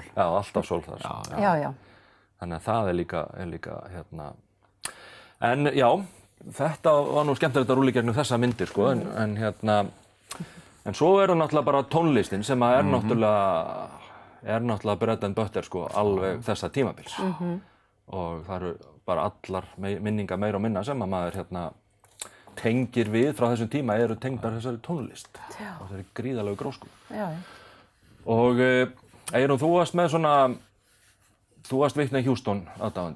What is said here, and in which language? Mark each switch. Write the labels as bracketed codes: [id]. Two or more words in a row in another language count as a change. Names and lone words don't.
[is] Já, alltaf sól þar. Já. Þannig að það er líka En já, þetta var nú skemmtilegt að rúlla í gegnum þessa myndir, sko, en svo er það náttúrulega bara tónlistin sem er náttúrulega [en] bread and butter, [is] sko, alveg þessa tímabils. Og það eru bara allar minningar meira og minna sem að maður tengir við frá þessum tíma eru tengdar þessari tónlist og þessari gríðalegu grósku. Já. Og Eyrún, þú varst Whitney Houston aðdáandi.